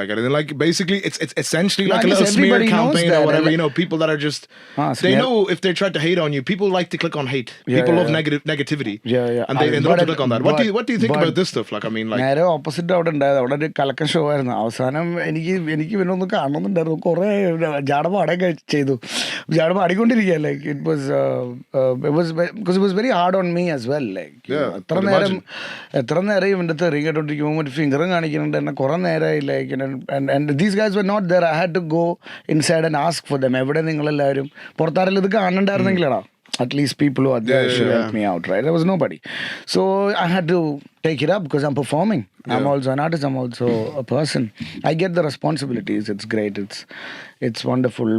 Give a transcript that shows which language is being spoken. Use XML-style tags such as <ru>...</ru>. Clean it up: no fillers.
<en>Like basically it's essentially like a little smear campaign or whatever. People that are just they know if they try to hate on you, people like to click on hate. People love negativity. And they love to click on that. What do you think about this stuff? Like, I mean, like</en> <ml>നേരെ opposite അവിടെ ഉണ്ടായത്. അവിടെ ഒരു കലക്കൻ show ആയിരുന്നു. അവസാനം എനിക്ക് പിന്നെ ഒന്ന് കാണണമെന്നുണ്ടായിരുന്നു. കുറേ ജാട പാടൊക്കെ ചെയ്തു, ജാട പാടിക്കൊണ്ടിരിക്കുക.</ml> <en>Like it was very hard on me as well.</en> <ml>Like എത്ര നേരം ഇവൻ്റെ തെറി കേട്ടോണ്ടിരിക്കുമ്പോൾ ഒരു ഫിംഗറും കാണിക്കുന്നുണ്ട്. കുറേ നേരമായി.</ml> <en>Like and these guys were not there. I had to go inside and ask for them.</en> <ml>എവിടെ നിങ്ങളെല്ലാവരും? പുറത്താരെല്ലാം ഇത് കാണണ്ടായിരുന്നെങ്കിലടാ,</ml> <en>at least people who are there should help me out, right? There was nobody. So I had to take it up because I'm performing. I'm also an artist. I'm also a person. I get the responsibilities. It's great. It's wonderful.</en>